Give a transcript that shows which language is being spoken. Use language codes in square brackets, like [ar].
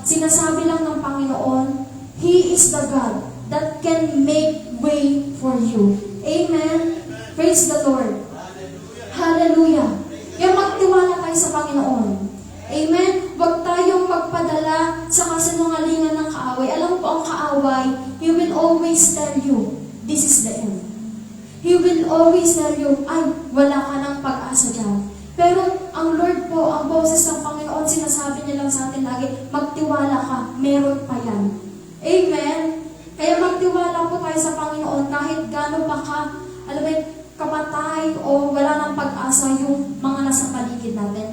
[tl] Sinasabi lang ng Panginoon, [en] He is the God that can make way for you. Amen? Praise the Lord. Hallelujah. [tl] Kaya magtiwala tayo sa Panginoon. Amen? Huwag tayong magpadala sa kasinungalingan ng kaaway. Alam mo po ang kaaway, [en] he will always tell you, this is the end. He will always tell you, [tl] ay, wala ka ng pag-asa dyan. Pero ang Lord po, ang boses ng Panginoon, sinasabi niya lang sa atin lagi, magtiwala ka, meron pa yan. Amen? Kaya magtiwala po tayo sa Panginoon kahit gaano pa ka, alam mo, kapatay o wala ng pag-asa yung mga nasa paligid natin.